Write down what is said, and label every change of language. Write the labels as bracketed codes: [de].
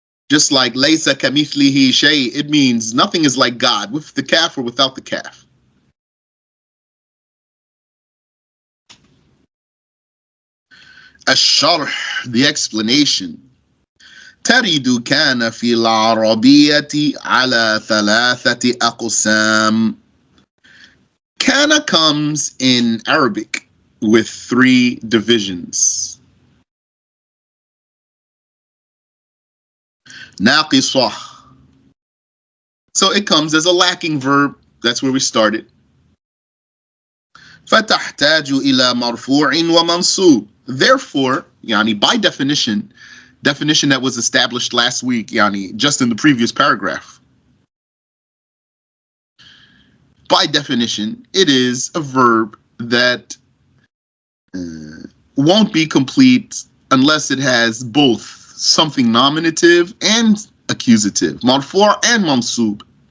[en] Just like [ar] Laysa kamithlihi shay, [en] it means nothing is like God, with the kaf or without the kaf. [ar] الشرح, [en] the explanation. [ar] ترد كان في العربية على ثلاثة أقسام. [en] Kaana comes in Arabic with 3 divisions. [ar] ناقصة. [en] So it comes as a lacking verb. That's where we started. [ar] فتحتاج إلى مرفوع ومنصوب. [en] Therefore, yani by definition that was established last week, yani just in the previous paragraph. By definition, it is a verb that won't be complete unless it has both something nominative and accusative, marfu' and mansub.